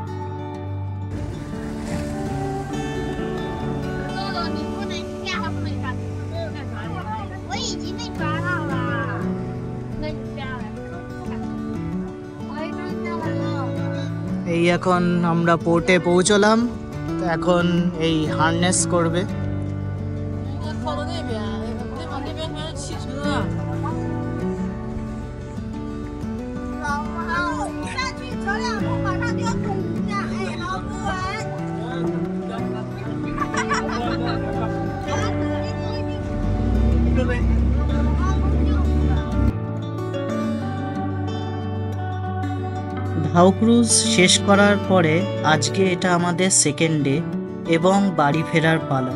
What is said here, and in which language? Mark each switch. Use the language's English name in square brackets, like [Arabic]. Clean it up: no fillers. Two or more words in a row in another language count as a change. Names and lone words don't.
[Bangla] এই এখন আমরা পোর্টে পৌঁছলাম, তো এখন এই হারনেস করবে। [Chinese] 靠到那边，那边全是汽车。上去走2步，马上就要恐怖呀！哎，好不稳。 [Bangla] ঢাউ ক্রুজ শেষ করার পরে আজকে এটা আমাদের [English] second day [Bangla] এবং বাড়ি ফেরার পালা।